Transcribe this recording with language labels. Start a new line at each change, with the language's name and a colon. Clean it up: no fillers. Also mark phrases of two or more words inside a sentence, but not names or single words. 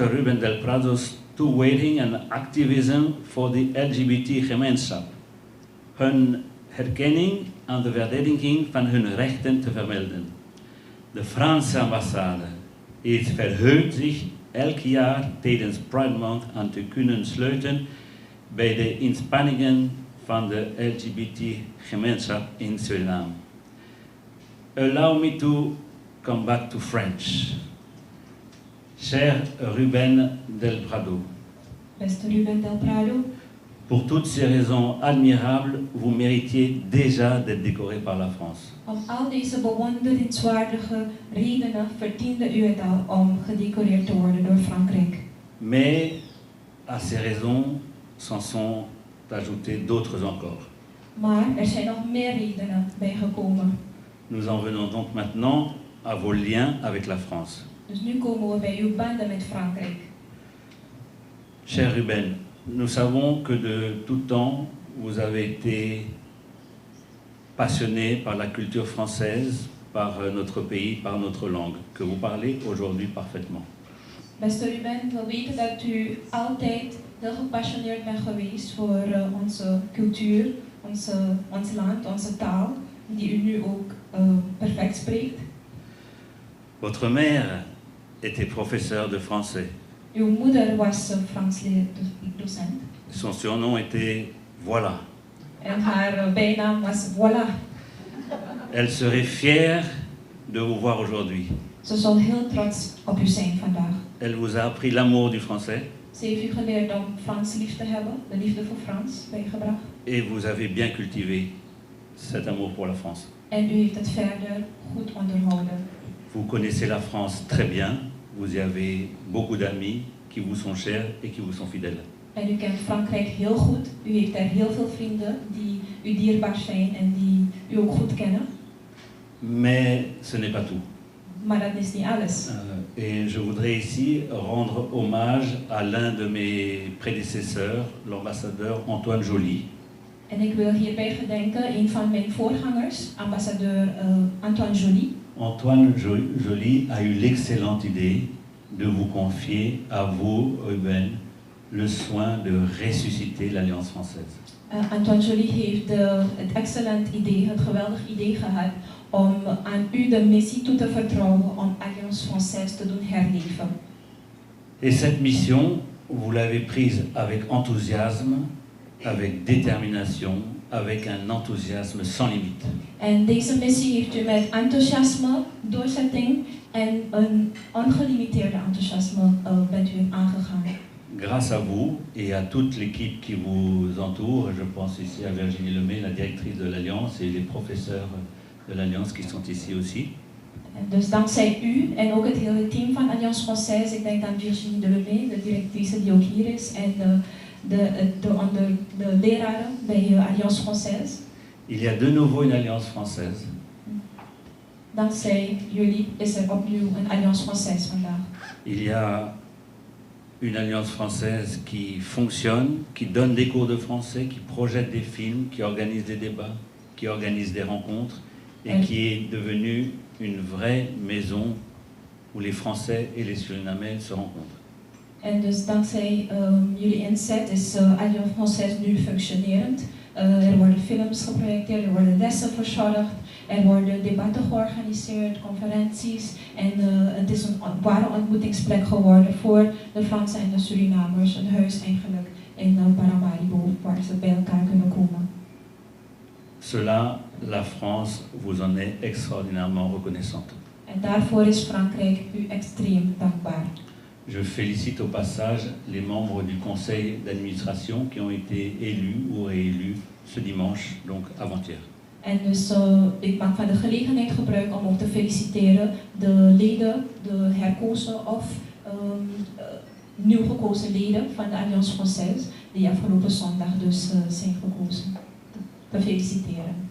Dutch: Ruben del Prado's toewijding en activisme voor de LGBT-gemeenschap, hun herkenning en de verdediging van hun rechten te vermelden. De Franse ambassade is verheugt zich elk jaar tijdens Pride Month aan te kunnen sluiten bij de inspanningen van de LGBT-gemeenschap in Suriname.
English: Allow me to come back to French.
French: Cher Ruben del Prado.
Dutch: Beste Ruben del Prado.
French: Pour toutes ces raisons admirables, vous méritiez déjà d'être décoré par la France.
Dutch: Om al deze bewonderenswaardige redenen verdiende u het al om gedecoreerd te worden door Frankrijk.
French: Mais à ces raisons s'en sont ajoutées d'autres encore.
Dutch: Maar er zijn nog meer redenen bijgekomen.
French: Nous en venons donc maintenant à vos liens avec la France.
Dutch: Dus nu komen we bij uw banden met Frankrijk.
French: Cher Ruben, nous savons que de tout temps, vous avez été passionné par la culture française, par notre pays, par notre langue, que vous parlez aujourd'hui parfaitement.
Dutch: Beste Ruben, we weten dat u altijd heel gepassioneerd bent geweest voor onze cultuur, ons land, onze taal, die u nu ook perfect spreekt.
French: Votre mère était professeure de français.
Dutch: Uw moeder was Frans docent.
French: Son surnom était Voilà.
Dutch: En haar bijnaam was Voilà.
French: Elle serait fière de vous voir aujourd'hui.
Dutch: Ze zal heel trots op u zijn vandaag.
French: Elle vous a appris l'amour du français.
Dutch: Ze heeft u geleerd om Frans lief te hebben, de liefde voor Frans bijgebracht.
French: Et vous avez bien cultivé cet amour pour la France.
Dutch: En u heeft het verder goed onderhouden.
French: Vous connaissez la France très bien. Vous y avez beaucoup d'amis qui vous sont chers et qui vous sont fidèles.
Dutch: En u kent Frankrijk heel goed. U heeft daar heel veel vrienden die u dierbaar zijn en die u ook goed kennen.
French: Mais ce n'est pas tout.
Dutch: Maar dat is niet alles.
French: Et je voudrais ici rendre hommage à l'un de mes prédécesseurs, l'ambassadeur Antoine Joly.
Dutch: En ik wil hierbij gedenken een van mijn voorgangers, ambassadeur Antoine Joly.
French: Antoine Joly a eu l'excellente idée de vous confier à vous, Ruben, le soin de ressusciter l'Alliance française.
Dutch: Antoine Joly heeft het excellent idee, het geweldig idee gehad om aan u de missie toe te vertrouwen om Alliance Française te doen herleven.
French: Et cette mission, vous l'avez prise avec enthousiasme, avec détermination, avec un enthousiasme sans limite.
Dutch: En deze missie heeft u met enthousiasme, doorzetting en een ongelimiteerde enthousiasme bent u aangegaan.
French: Grâce à vous et à toute l'équipe qui vous entoure, je pense ici à Virginie Lemay, la directrice de l'Alliance, et les professeurs de l'Alliance qui sont ici aussi.
Dutch: En dus dankzij u en ook het hele team van Alliance Française, ik denk aan Virginie Lemay, de directrice die ook hier is, en de leraren bij Alliance Française.
French: Il y a de nouveau une Alliance française.
Dutch: Dankzij jullie is er opnieuw een Alliance Française vandaag.
French: Il y a une Alliance française qui fonctionne, qui donne des cours de français, qui projette des films, qui organise des débats, qui organise des rencontres et qui est devenue une vraie maison où les Français et les Surinamais se rencontrent.
Dutch: En dus dankzij jullie inzet is Alliance Française nu functionerend. Er worden films geprojecteerd, er worden lessen verzorgd, er worden debatten georganiseerd, conferenties en het is een ware ontmoetingsplek geworden voor de Fransen en de Surinamers, een huis eigenlijk in Paramaribo waar ze bij elkaar kunnen komen.
French: Cela, la France vous en est extraordinairement reconnaissante.
Dutch: En daarvoor is Frankrijk u extreem dankbaar.
French: Je félicite au passage les membres du conseil d'administration qui ont été élus ou réélus ce dimanche, donc avant-hier.
Dutch: En dus ik maak van de gelegenheid gebruik om ook te feliciteren de leden, de herkozen of nieuw gekozen leden van de Alliance Française die afgelopen zondag dus zijn gekozen. Te feliciteren.